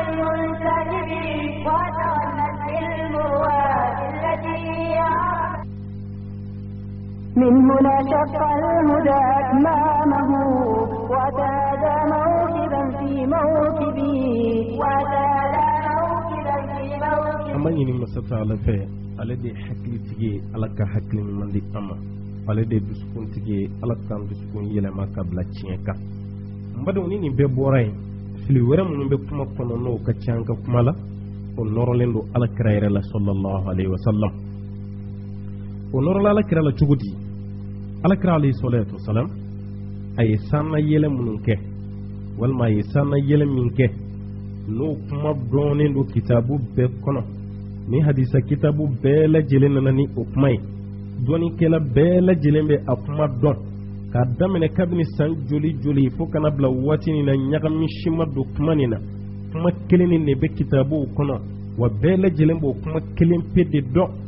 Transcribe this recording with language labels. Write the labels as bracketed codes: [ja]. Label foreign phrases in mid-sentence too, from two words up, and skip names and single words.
[ar] المنسكبين وتولت المروات التي من هنا شق الهدى أكمامه وزاد موكبا في موكبه [bm] amma ñini masata ala fe ala de hakkili tige ala ka hakkili mandi ama ala de dusukun tige ala kan dusukun yelema ka bila tiɲɛ kan mbadon ni nin bɛɛ bɔra yen fili wɛrɛ minnu bɛ kuma kɔnɔ n'o ka ca an ka kuma la o nɔrɔlen don ala kira yɛrɛ la [ar] صلى الله عليه وسلم [bm] o nɔrɔla ala kira la cogo di ala kira [ar] عليه الصلاة والسلام [bm] a ye sanna yɛlɛ minnu kɛ walima a ye sanna yɛlɛ min kɛ n'o kuma dɔɔnen don kitabu bɛɛ kɔnɔ ni hadisa kitabu bɛɛ lajɛlen nana ni o kuma ye dɔɔnikɛla bɛɛ lajɛlen bɛ a kuma dɔn k'a daminɛ kabini san joli joli fo kana bila waati nin na ɲagami si ma don kuma nin na kuma kelen nin de bɛ kitabuw kɔnɔ wa bɛɛ lajɛlen b'o kuma kelen pe de dɔn